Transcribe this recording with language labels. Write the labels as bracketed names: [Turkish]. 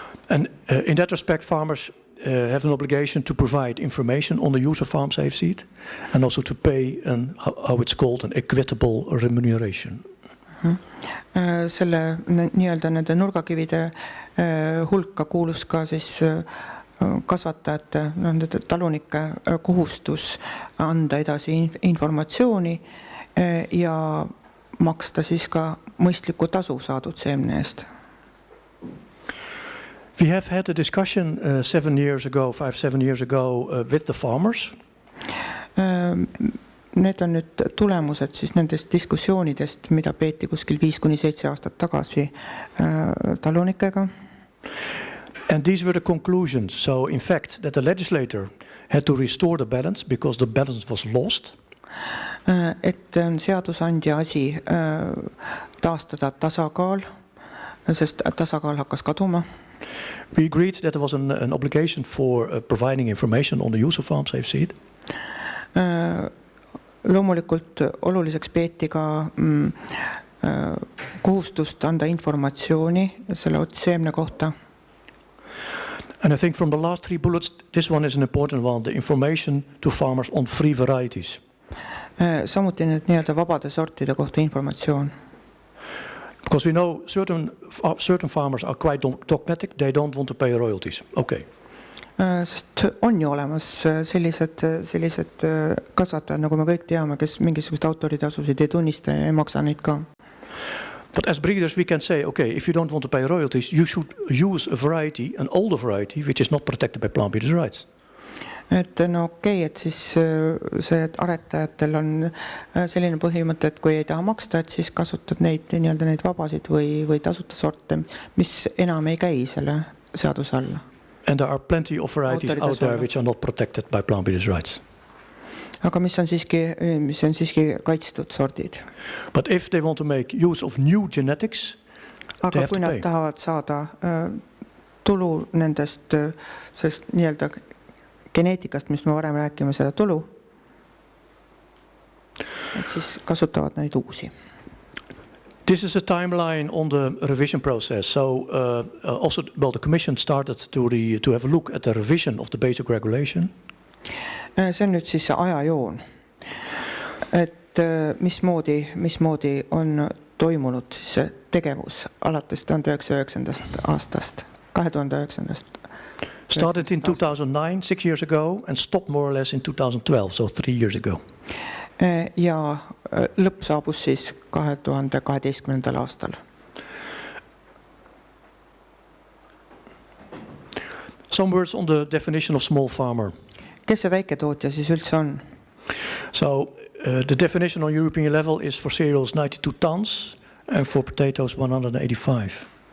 [English] And in that respect, farmers have an obligation to provide information on the use of farm safe seed and also to pay how it's called an equitable remuneration. [Estonian] Selle nii-öelda nende nurgakivide hulka kuulus ka siis kasvatajate, talunike kohustus anda edasi informatsiooni ja maksta siis ka mõistlikku tasu saadud seemne eest. [English] We have had a discussion 7 years ago with the farmers. [Estonian] Need on nüüd tulemused siis nendest diskussioonidest, mida peeti kuskil 5-7 aastat tagasi talunikega. [English] And these were the conclusions. So in fact that the legislator had to restore the balance because the balance was lost. [Estonian] Et on seadusandja asi taastada tasakaal, sest tasakaal hakkas kaduma. [English] We agreed that there was an obligation for providing information on the use of farm safe seed. [Estonian] Loomulikult oluliseks peeti ka kohustust anda informatsiooni selle seemne kohta. [English] And I think from the last 3 bullets, this one is an important one, the information to farmers on free varieties. [Estonian] Samuti nüüd nii-öelda vabade sortide kohta informatsioon. [English] Because we know certain farmers are quite dogmatic, they don't want to pay royalties. Okay. [Estonian] Sest on ju olemas sellised kasvatajad, nagu me kõik teame, kes mingisugust autoritasusid ei tunnista ja ei maksa neid ka. [English] But as breeders we can say, okay, if you don't want to pay royalties, you should use a variety, an older variety, which is not protected by plant breeders' rights. [Estonian] Et no okei, et siis see aretajatel on selline põhimõte, et kui ei taha maksta, et siis kasutad neid vabasid või tasuta sorte, mis enam ei käi selle seaduse alla. [English] And there are plenty of varieties out there which are not protected by plant breeders' rights. [Estonian] Aga mis on siiski kaitstud sordid. [English] But if they want to make use of new genetics, [Estonian] aga kui nad tahavad saada tulu nendest sest nii-öelda geneetikast, mis me varem räägime, seda tulu, et siis kasutavad neid uusi. [English] This is a timeline on the revision process. So also, well, the Commission started to have a look at the revision of the basic regulation. [Estonian] See on nüüd siis see ajajoon. Et et mismoodi on toimunud siis see tegevus alates 2009. aastast, 2009. [English] Started in 2009, 6 years ago, and stopped more or less in 2012, so 3 years ago. [Estonian] Ja lõpp saabus siis 2012. aastal. [English] Some words on the definition of small farmer. [Estonian] Kes see väiketootja siis üldse on? [English] So the definition on European level is for cereals 92 tons and for potatoes 185.